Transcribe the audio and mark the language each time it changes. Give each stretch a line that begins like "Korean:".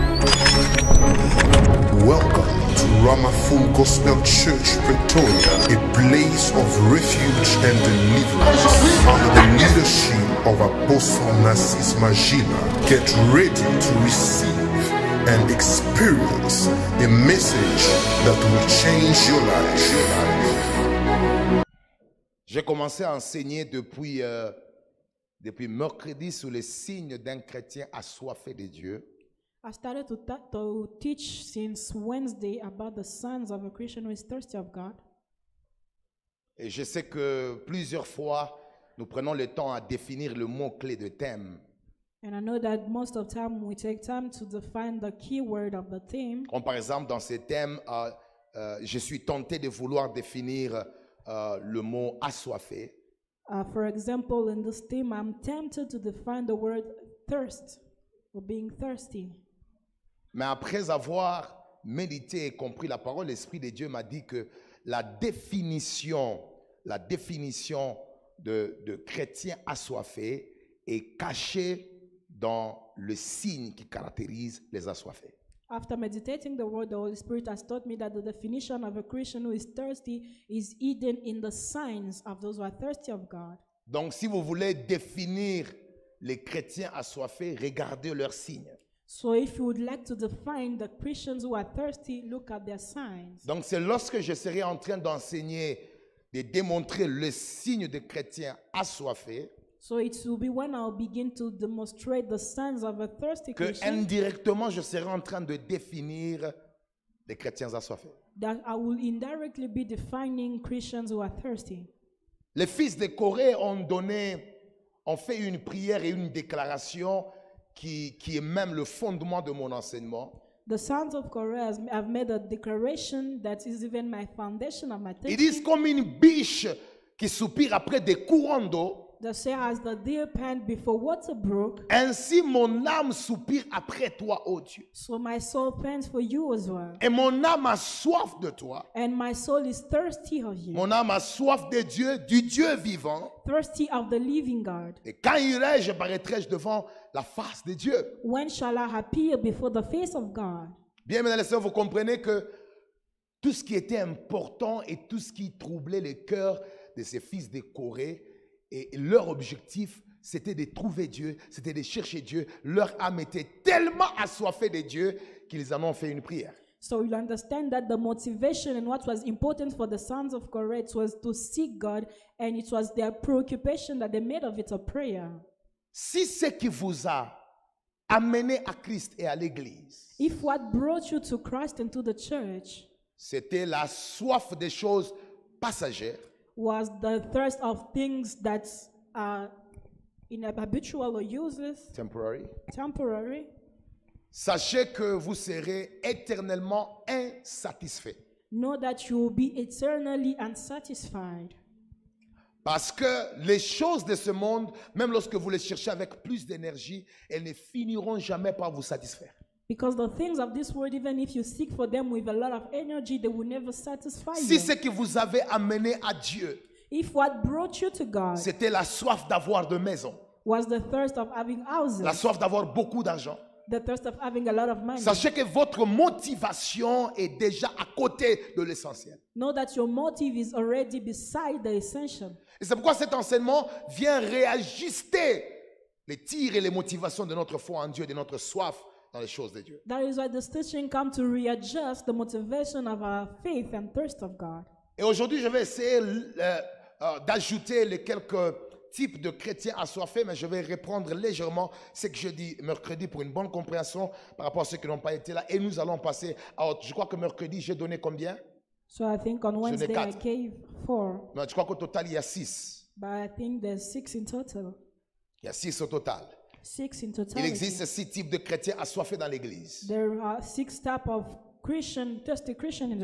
English: Welcome to Rama Full Gospel Church, Pretoria, a place of refuge and deliverance under the leadership of Apostle Narcisse Magila. Get ready to receive and experience a message that will change your life.
French: J'ai commencé à enseigner depuis mercredi sur les signes d'un chrétien assoiffé de Dieu.
English: I started to teach since Wednesday about the signs of a Christian who is thirsty of God.
French: Et je sais que plusieurs fois, nous prenons le temps à définir le mot-clé de thème.
English: And I know that most of the time we take time to define the key word of the theme.
French: Comme par exemple dans ces thèmes, je suis tenté de vouloir définir le mot assoiffé.
English: For example, in this theme, I'm tempted to define the word thirst or being thirsty.
French: Mais après avoir médité et compris la parole, l'Esprit de Dieu m'a dit que la définition de chrétien assoiffé est cachée dans le signe qui caractérise les assoiffés.
English: After meditating the word, the Holy Spirit has taught me that the definition of a Christian who is thirsty is hidden in the signs of those who are thirsty of God.
French: Donc si vous voulez définir les chrétiens assoiffés, regardez leurs signes.
English: So if you would like to define the Christians who are thirsty, look at their signs.
French: Donc c'est lorsque je serai en train d'enseigner, de démontrer le signe de chrétien assoiffé,
English: So it will be when I'll begin to demonstrate the signs of a thirsty
French: que
English: Christian
French: indirectement je serai en train de définir les chrétiens assoiffés.
English: that I will indirectly be defining Christians who are thirsty.
French: Les fils de Corée ont fait une prière et une déclaration qui est même le fondement de mon enseignement.
English: The sons of Korah have made a declaration that is even my foundation of my
French: Ils
English: teaching.
French: disent comme une biche qui soupire après des courants d'eau,
English: They say, as the deer pant before water brook,
French: ainsi mon âme soupire après toi, ô Dieu.
English: so my soul pants for you as well.
French: Et mon âme a soif de toi.
English: And my soul is thirsty of you,
French: Mon âme a soif de Dieu, du Dieu vivant.
English: thirsty of the living God.
French: Et quand irai-je, paraîtrai-je devant la face de Dieu.
English: When shall I appear before the face of God?
French: Bien, mesdames et sœurs, vous comprenez que tout ce qui était important et tout ce qui troublait le cœur de ces fils de Corée, et leur objectif, c'était de trouver Dieu, c'était de chercher Dieu. Leur âme était tellement assoiffée de Dieu qu'ils en ont fait une prière.
English: So you understand that the motivation and what was important for the sons of Korah was to seek God, and it was their preoccupation that they made of it a prayer.
French: Si ce qui vous a amené à Christ et à l'Église,
English: If what brought you to Christ and to the church
French: c'était la soif des choses passagères,
English: was the thirst of things that are habitual or useless, temporary,
French: sachez que vous serez éternellement insatisfait.
English: know that you will be eternally unsatisfied.
French: Parce que les choses de ce monde, même lorsque vous les cherchez avec plus d'énergie, elles ne finiront jamais par vous satisfaire.
English: Because the things of this world, even if you seek for them with a lot of energy, they will never satisfy
French: Si
English: you.
French: ce qui vous avait amené à Dieu,
English: If what brought you to God
French: c'était la soif d'avoir de maison,
English: was the thirst of having houses,
French: la soif d'avoir beaucoup d'argent,
English: the thirst of having a lot of money,
French: sachez que votre motivation est déjà à côté de l'essentiel.
English: know that your motive is already beside the essential.
French: Et c'est pourquoi cet enseignement vient réajuster les tirs et les motivations de notre foi en Dieu, de notre soif dans les choses de Dieu.
English: That is why this teaching comes to readjust the motivation of our faith and thirst of God.
French: Et aujourd'hui, je vais essayer d'ajouter les quelques types de chrétiens assoiffés, mais je vais reprendre légèrement ce que je dis mercredi pour une bonne compréhension par rapport à ceux qui n'ont pas été là. Et nous allons passer à autre. Je crois que mercredi, j'ai donné combien?
English: So I think on Wednesday I
French: quatre.
English: gave 4,
French: Non, je crois qu'au total, il y a 6.
English: but I think there's 6 in total.
French: Il y a 6 au total.
English: 6 in
French: Il
English: total.
French: existe 6 types de chrétiens assoiffés dans l'Église.
English: There are 6 types of thirsty Christian in the